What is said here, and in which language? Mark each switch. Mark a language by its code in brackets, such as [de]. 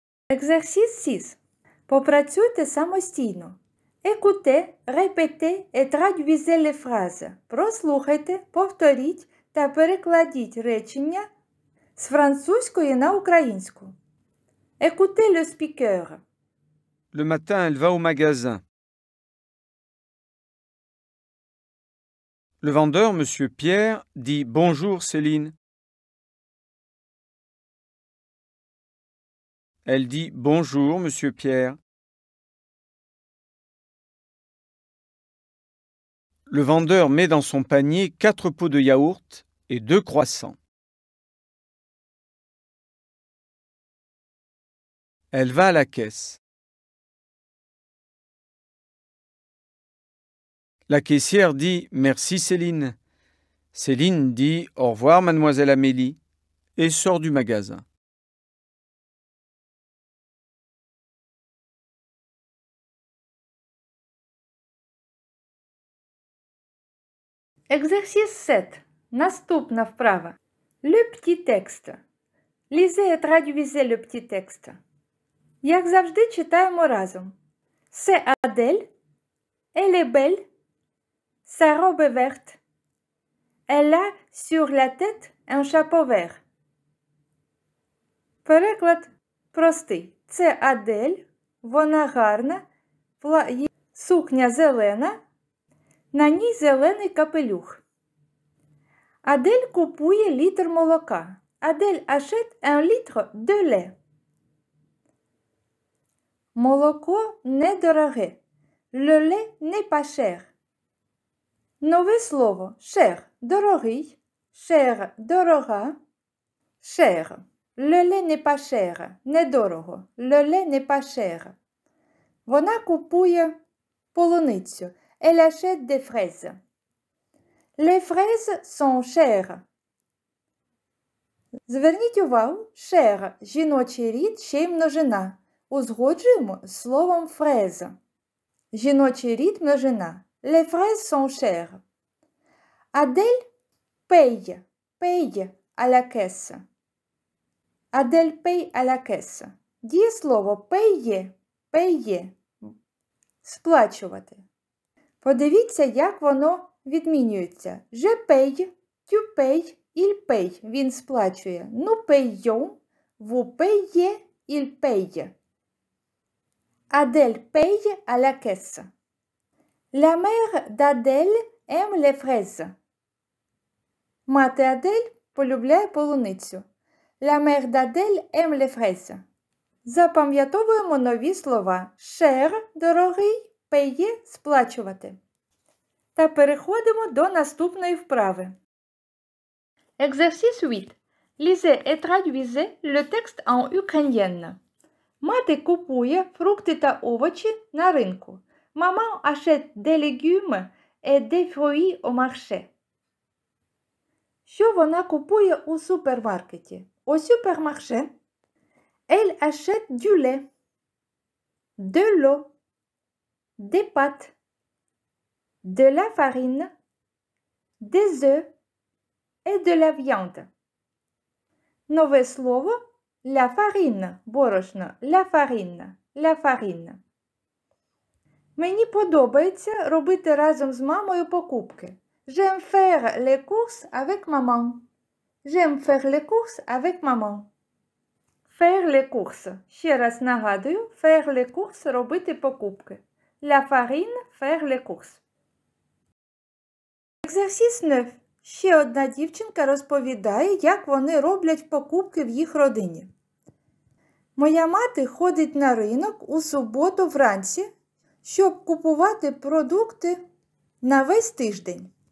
[uk] Екзерсіс 6. Попрацюйте самостійно. [fr] Écoutez, répétez et traduisez les phrases. [uk] Прослухайте, повторіть та перекладіть речення з французької на українську. [fr] Écoutez le speaker. Le matin, elle va au magasin. Le vendeur, Monsieur Pierre, dit « Bonjour Céline ». Elle dit « Bonjour Monsieur Pierre ». Le vendeur met dans son panier 4 pots de yaourt et 2 croissants. Elle va à la caisse. La caissière dit « Merci Céline ». Céline dit « Au revoir mademoiselle Amélie » et sort du magasin. Exercice 7. [uk] Наступна вправа. [fr] Le petit texte. Lisez et traduisez le petit texte. [uk] Як завжди, читаємо разом. [fr] C'est Adèle. Elle est belle. Sa robe est verte. Elle a sur la tête un chapeau vert. [uk] Переклад простий. Це Адель. Вона гарна. Сукня зелена. На ній зелений капелюх. Адель купує літр молока. [fr] Адель achète un litre de lait. [uk] Молоко недороге. [fr] Le lait n'est pas cher. [uk] Нове слово cher – дорогий, cher – дорога, cher. [fr] Le lait n'est pas cher – [uk] недорого. [fr] Le lait n'est pas cher. [uk] Вона купує полуницю. [fr] Elle achète des fraises. Les fraises sont chères. [uk] Зверніть увагу, cher – жіночий рід, ще й множина. Узгоджуємо з словом fraise. Жіночий рід, множина. [fr] Les fraises sont chères. Adèle paye à la caisse. Adèle paye à la caisse. [uk] Дієслово payer. Сплачувати. Подивіться, як воно відмінюється. [fr] Je paye, tu payes, il paye. [uk] Він сплачує. [fr] Nous payons, vous payez, il paye. Adèle paye à la caisse. La mère d'Adèle aime les fraises. [uk] Мати Адель полюбляє полуницю. [fr] La mère d'Adèle aime les fraises. [uk] Запам'ятовуємо нові слова. Cher – дорогий, payer – сплачувати. Та переходимо до наступної вправи. [fr] Exercice 8. Lisez et traduisez le texte en ukrainienne. [uk] Мати купує фрукти та овочі на ринку. [fr] Maman achète des légumes et des fruits au marché. [uk] Що вона купує у супермаркеті? [fr] Au supermarché, elle achète du lait, de l'eau, des pâtes, de la farine, des œufs et de la viande. [uk] Нове слово la farine, борошно, la farine. Мені подобається робити разом з мамою покупки. [fr] J'aime faire les courses avec maman. J'aime faire les courses avec maman. Faire les courses. [uk] Ще раз нагадую, [fr] faire les courses [uk] – робити покупки. [fr] La farine – faire les courses. Exercice 9. [uk] Ще одна дівчинка розповідає, як вони роблять покупки в їх родині. Моя мати ходить на ринок у суботу вранці, щоб купувати продукти на весь тиждень.